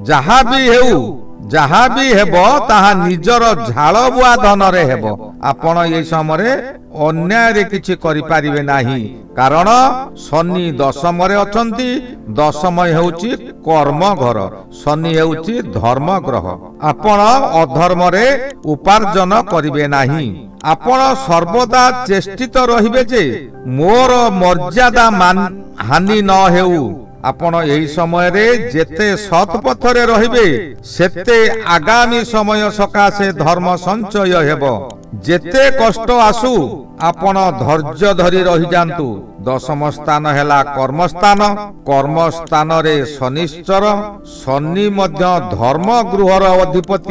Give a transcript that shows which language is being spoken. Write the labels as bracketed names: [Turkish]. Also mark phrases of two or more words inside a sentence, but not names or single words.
[Odia] ଯାହା ବି ହେବ ତାହା ନିଜର ଝାଳ ବୁହା ଧନ ରେ ହେବ। ଆପଣ ଏ ସମୟ ଅନ୍ୟାୟ ରେ କିଛି କରି ପାରିବେ ନାହିଁ କାରଣ ଶନି ଦଶମ ରେ ଅଛନ୍ତି। ଦଶମ ହେଉଛି କର୍ମ ଘର, ଶନି ହେଉଛି ଧର୍ମ ଗ୍ରହ। ଆପଣ ଅଧର୍ମ ରେ ଉପାର୍ଜନ କରିବେ ନାହିଁ। ଆପଣ ସର୍ବଦା ଚେଷ୍ଟିତ ରହିବେ ଯେ ମୋର ମର୍ଯ୍ୟାଦା ହାନି ନ ହେଉ। ଆପଣ ଏହି ସମୟ ରେ ଯେତେ ସତ ପଥରେ ରହିବେ ସେତେ ଆଗାମୀ ସମୟ ସକାଶେ ଧର୍ମ ସଞ୍ଚୟ ହେବ। ଯେତେ କଷ୍ଟ ଆସୁ ଆପଣ ଧୈର୍ଯ୍ୟ ଧରି ରହି ଯାଆନ୍ତୁ। ଦଶମ ସ୍ଥାନ ହେଲା କର୍ମ ସ୍ଥାନ। କର୍ମ ସ୍ଥାନ ରେ ଶନିଶ୍ଚର, ଶନି ମଧ୍ୟ ଧର୍ମ ଗୃହର ଅଧିପତି।